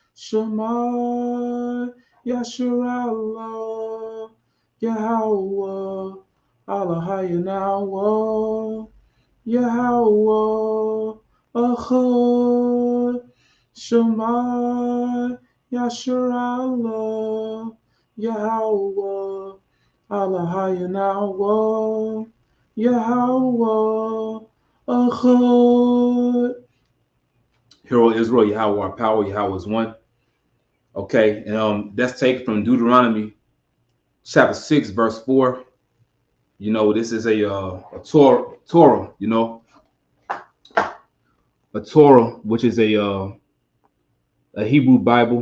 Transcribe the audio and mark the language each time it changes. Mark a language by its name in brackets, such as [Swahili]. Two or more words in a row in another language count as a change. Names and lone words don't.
[Hebrew] שמע ישראל יהוה אלהינו יהוה אחד שמע ישראל, יהוה, אלהינו, יהוה, אחד. [English] Hero Israel, Yahweh, our power, Yahweh is one. Okay, and that's taken from Deuteronomy chapter 6, verse 4. You know, this is a Torah, you know, a Torah, which is a Hebrew Bible.